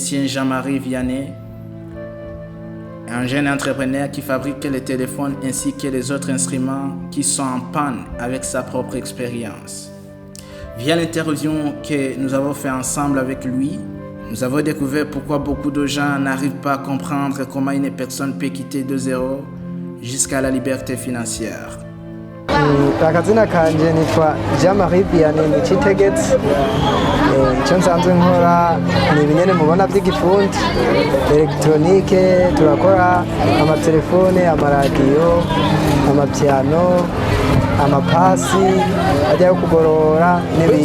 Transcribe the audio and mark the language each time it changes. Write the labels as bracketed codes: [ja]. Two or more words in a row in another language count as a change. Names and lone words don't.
[fr] Jean-Marie Vianney, un jeune entrepreneur qui fabrique les téléphones ainsi que les autres instruments qui sont en panne avec sa propre expérience. Via l'interview que nous avons fait ensemble avec lui, nous avons découvert pourquoi beaucoup de gens n'arrivent pas à comprendre comment une personne peut quitter de zéro jusqu'à la liberté financière. [rn] Akazina kanje nitwa Jean-Marie Vianney Nichitegetse. Icyo nsanzwe nkora ni ibinyene mubona by'igifundi electronique, turakora amatelefone, amaradiyo, amapiano, amapasi ajya yo kugorora n'ibindi.